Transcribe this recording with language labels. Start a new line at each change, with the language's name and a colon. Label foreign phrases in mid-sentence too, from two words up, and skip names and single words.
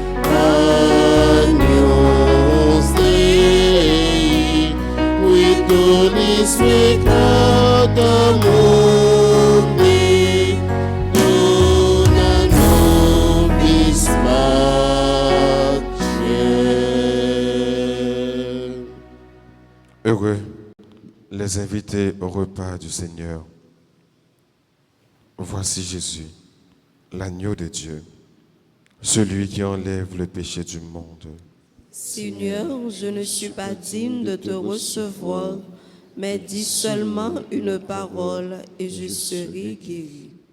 Latin: Agnus Dei, qui tollis peccata mundi, dona nobis pacem.
French: Heureux les invités au repas du Seigneur. Voici Jésus, l'agneau de Dieu, celui qui enlève le péché du monde. Seigneur, je ne suis pas digne de te recevoir, mais dis seulement une parole et je serai guéri.